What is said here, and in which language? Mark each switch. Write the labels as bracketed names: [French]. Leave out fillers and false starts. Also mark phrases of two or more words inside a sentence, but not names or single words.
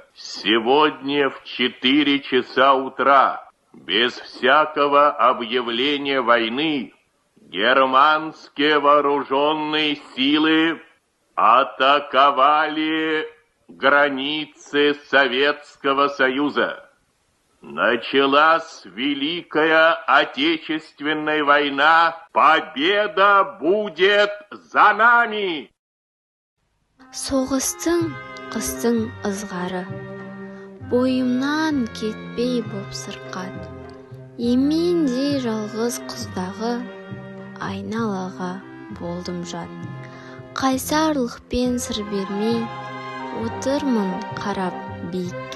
[Russian] Сегодня в 4 часа утра, без всякого объявления войны, германские вооруженные силы атаковали границы Советского Союза. Началась Великая Отечественная война. Победа будет за нами! [Kazakh] Соғыстың қыстың ызғары, бойымнан кетпей боп сырқат, емендей жалғыз қыздағы айналаға болдым жат. Қайсарлықпен сыр бермей отырмын қарап биікке.